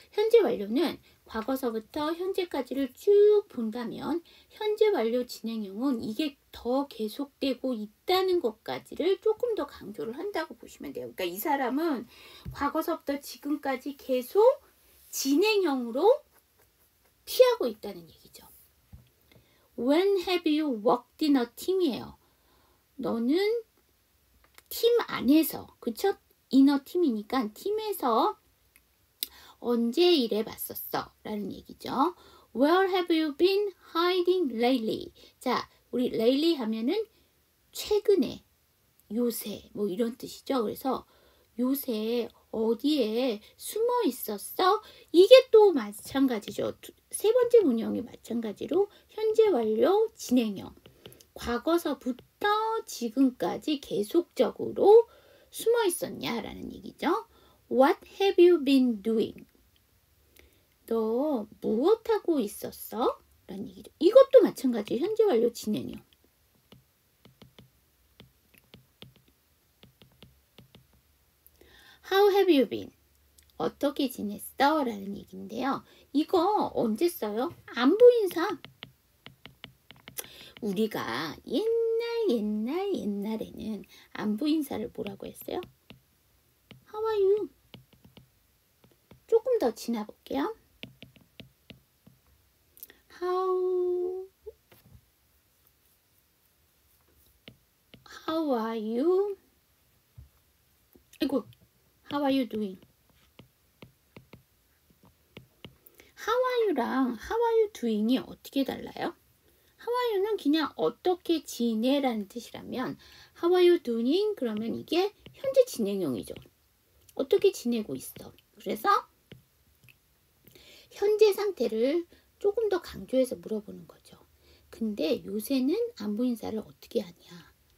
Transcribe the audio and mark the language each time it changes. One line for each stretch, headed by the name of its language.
Korean: 현재 완료는 과거서부터 현재까지를 쭉 본다면 현재 완료 진행형은 이게 더 계속되고 있다는 것까지를 조금 더 강조를 한다고 보시면 돼요. 그러니까 이 사람은 과거서부터 지금까지 계속 진행형으로 피하고 있다는 얘기죠.
English: When have you worked in a team
Korean: 이에요. 너는 팀 안에서, 그쵸? 이너 팀이니까 팀에서 언제 일해봤었어? 라는 얘기죠.
English: Where have you been hiding lately?
Korean: 자, 우리 lately 하면은 최근에, 요새, 뭐 이런 뜻이죠. 그래서 요새 어디에 숨어 있었어? 이게 또 마찬가지죠. 세 번째 문형이 마찬가지로 현재 완료 진행형. 과거서부터 지금까지 계속적으로 숨어 있었냐라는 얘기죠.
English: What have you been doing?
Korean: 너 무엇하고 있었어? 라는 얘기죠. 이것도 마찬가지 현재 완료 진행형.
English: How have you been?
Korean: 어떻게 지냈어? 라는 얘기인데요. 이거 언제 써요? 안부인사. 우리가 옛날에는 안부인사를 뭐라고 했어요?
English: How are you?
Korean: 조금 더 지나볼게요.
English: How are you?
Korean: 아이고,
English: how are you doing? How are you랑 how are you doing이
Korean: 어떻게 달라요?
English: How are you
Korean: 는 그냥 어떻게 지내라는 뜻이라면
English: How are you doing?
Korean: 그러면 이게 현재 진행형이죠. 어떻게 지내고 있어? 그래서 현재 상태를 조금 더 강조해서 물어보는 거죠. 근데 요새는 안부 인사를 어떻게 하냐?